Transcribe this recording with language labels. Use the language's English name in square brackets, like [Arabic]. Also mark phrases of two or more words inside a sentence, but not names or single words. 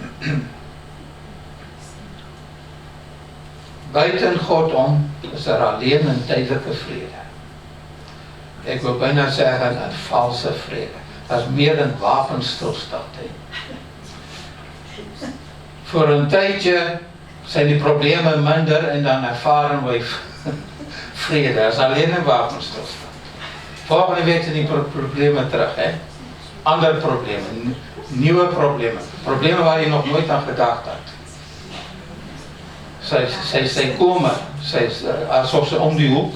[Afrikaans] Buiten God om is alleen 'n tydelike vrede. Ek wil byna sê 'n valse vrede. [Dutch] Dat is meer 'n wapenstilstand. Voor 'n tydje zijn die probleme minder en dan ervaren wij vrede. Dat is alleen 'n wapenstilstand. Volgende week zijn die problemen terug, hè? Andere problemen, nieuwe problemen. Problemen waar je nog nooit aan gedacht had. Zij komen, alsof ze om die hoek.